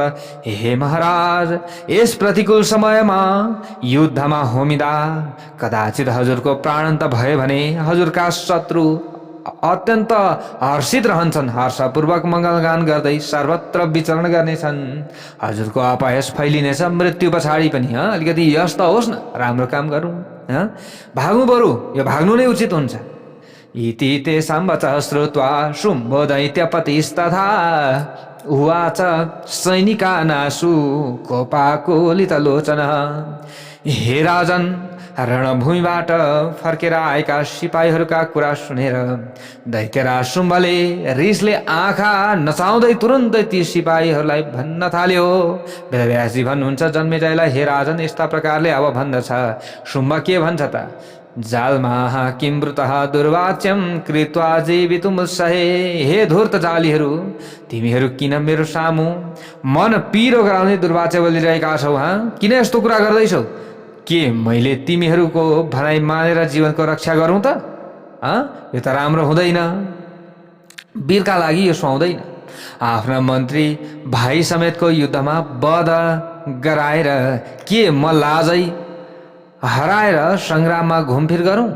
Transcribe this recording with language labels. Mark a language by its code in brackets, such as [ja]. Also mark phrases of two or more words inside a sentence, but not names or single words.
[ne] हे महाराज, यस प्रतिकूल समयमा युद्धमा होमिँदा कदाचित हजुरको प्राणान्त भयो भने हजुरका शत्रु अत्यन्त हर्षित रहन्छन्। हर्षपूर्वक मङ्गलगान गर्दै सर्वत्र विचरण गर्नेछन्। हजुरको अपयश फैलिनेछ। मृत्यु पछाडि पनि अलिकति यस त होस् न, राम्रो काम गरौँ, भाग्नु बरु यो भाग्नु नै उचित हुन्छ। [sa] इति तेषां वचः श्रुत्वा शुम्भो दैत्यपतिस्तथा उवाच सैनिकानाशु कोपाकुलितलोचनः। [ne] हे राजन, रणभूमिबाट फर्केर आएका सिपाहीहरूका कुरा सुनेर दैत्यराज शुम्भले रिसले आँखा नचाउँदै तुरुन्तै ती सिपाहीहरूलाई भन्न थाल्यो। वेदव्यासजी भन्नुहुन्छ जन्मेजयलाई, हे राजन, यस्ता प्रकारले अब भन्दछ। शुम्भ के भन्छ त? [sa] जालमाह किमृतः दुर्वाच्यम कृत्वा जीवितुमुत्सहे। [ne] हे धूर्त जालीहरू, तिमीहरू किन मेरो सामु मन पिरो गराउने दुर्वाच्य बोलिरहेका छौ? किन यस्तो कुरा गर्दैछौ? के मैले तिमीहरूको भनाइ मानेर जीवनको रक्षा गरौँ त? यो त राम्रो हुँदैन। वीरका लागि यो सुहाउँदैन। आफ्ना मन्त्री भाइ समेतको युद्धमा वध गराएर के म लाजै हराएर सङ्ग्राममा घुमफिर गरौँ?